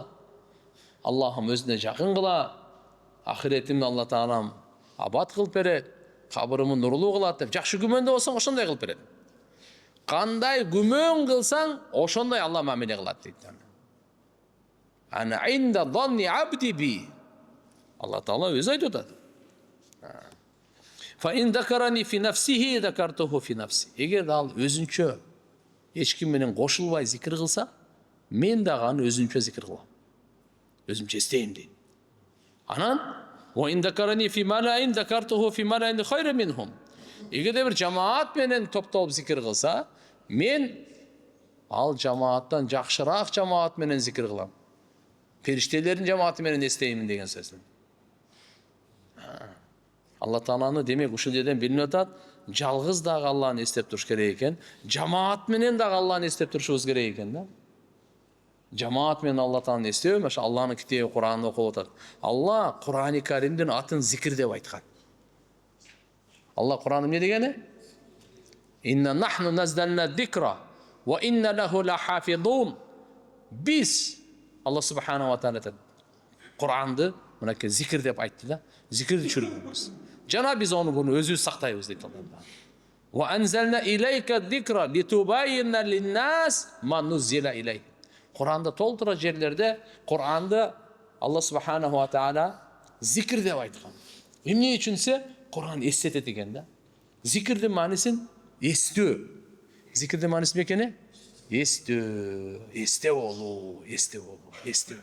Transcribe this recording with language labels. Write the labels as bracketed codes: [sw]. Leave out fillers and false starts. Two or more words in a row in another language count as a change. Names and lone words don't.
[ky] Аллахым өзүнө жакын кылат. Ахиретимди Алла Таалам абад кылып берет. Кабырымды нурлуу кылат деп жакшы күмөндө болсоң, ошондой кылып берет. Кандай күмөн кылсаң, ошондой Алла мамиле кылат дейт. [ar] أنا عند ظن عبدي بي. [ky] Алла Таала өзү айтып атат. [ar] فإن ذكرني في نفسه ذكرته في نفسي. [ky] Эгер ал өзүнчө эч ким менен кошулбай зикир кылса, мен дагы аны өзүнчө зикир кылам. Өзүмчө эстейм дейт. [ar] Анан وإن ذكرني في ملإ ذكرته في ملإ خير منهم. [ky] Эгерде бир жамаат менен топтолуп зикир кылса, мен ал жамааттан жакшыраак жамаат менен зикир кылам. Периштелердин жамааты менен эстеймин деген сөз. Алла Тааланы демек ушул жерден билинип атат, жалгыз дагы Алланы эстеп туруш керек экен, жамаат менен дагы Алланы эстеп турушубуз керек экен да. Жамаат менен Алла Тааланы эстөө, ошо Алланын китеби Куранды окуп атат. Алла Курани Каримдин атын зикир деп айткан. Алла Кураны эмне дегени? [ar] إنا نحن نزلنا الذكر وإنا له لحافظون. [ky] Биз Алла [ar] سبحانه وتعالى [ky] айтат. Куранды мынакей зикир деп айтты да. Зикирди чүргөнбүз. Жана биз оны өзүбүз сактайбыз дейт Алла. [ar] وأنزلنا إليك الذكر لتبين للناس ما نزل إليه. [ky] Куранда толтура жерлерде Куранды Алла [ar] سبحانه وتعالى [ky] зикир деп айткан. Эмне үчүнсө Куран эстетет экен да. Зикирдин маанисин эстөө. Зикирдин мааниси эмне экени? Эстөө, эсте болуу, эсте болуу, эстөө.